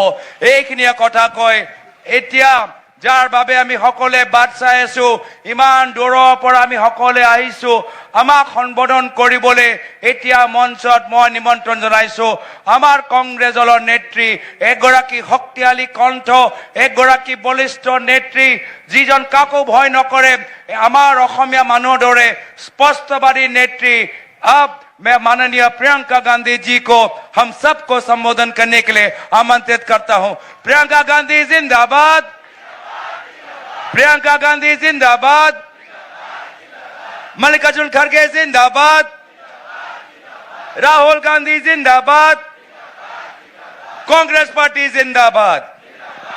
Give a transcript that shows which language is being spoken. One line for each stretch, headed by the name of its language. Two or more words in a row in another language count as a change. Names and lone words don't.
Assamese: এইখিনিয়ে কথা কয় এতিয়া যাৰ বাবে আমি সকলোৱে বাট চাই আছো, ইমান দূৰৰ পৰা আমি সকলোৱে আহিছো আমাক সম্বোধন কৰিবলৈ। এতিয়া মঞ্চত মই নিমন্ত্ৰণ জনাইছো আমাৰ কংগ্ৰেছ দলৰ নেত্ৰী, এগৰাকী শক্তিশালী কণ্ঠ, এগৰাকী বলিষ্ঠ নেত্ৰী, যিজন কাকো ভয় নকৰে, আমাৰ অসমীয়া মানুহৰ দৰে স্পষ্টবাদী নেত্ৰী।
Hindi: अब मैं माननीय प्रियंका गांधी जी को हम सबको संबोधन करने के लिए आमंत्रित करता हूं। प्रियंका गांधी जिंदाबाद, प्रियंका गांधी जिंदाबाद, मल्लिकार्जुन खड़गे जिंदाबाद, राहुल गांधी जिंदाबाद, कांग्रेस पार्टी जिंदाबाद।